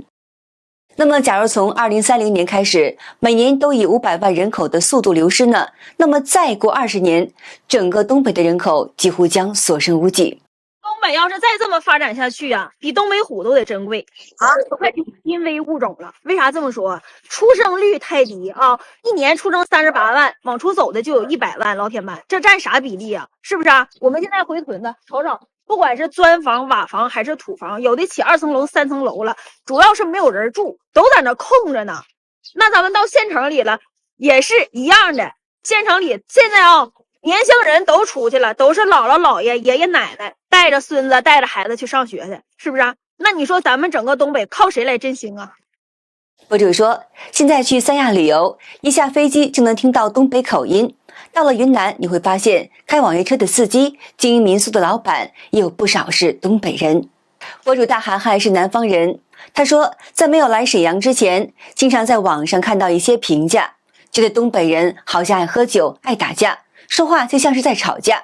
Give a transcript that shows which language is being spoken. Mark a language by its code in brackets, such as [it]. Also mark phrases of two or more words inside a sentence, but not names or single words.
[zh] 那麼假如從2030年開始，每年都以500萬人口的速度流失呢，那麼再過20年，整個東北的人口幾乎將所剩無幾。東北要是再這麼發展下去啊，比東北虎都得珍貴啊，都快成瀕危物種了。為啥這麼說？出生率太低啊，一年出生38萬，往出走的就有100萬，老鐵們，這占啥比例啊？是不是啊？我們現在回屯子瞅瞅，不管是磚房、瓦房還是土房，有的起2層樓、3層樓了，主要是没有人住，都在那空着呢。那咱們到县城裡了，也是一樣的。县城里现在啊，年輕人都出去了，都是姥姥姥爺、爺爺奶奶帶着孫子、帶着孩子去上學去，是不是啊？那你說咱們整個東北靠誰來振興啊？博主說，現在去三亞旅遊，一下飛機就能聽到東北口音。到了雲南，你会發現開网约車的司機、經營民宿的老板也有不少是東北人。博主大涵涵是南方人，他說，在没有來沈陽之前，經常在網上看到一些評價，覺得東北人好像愛喝酒、愛打架，說話就像是在吵架。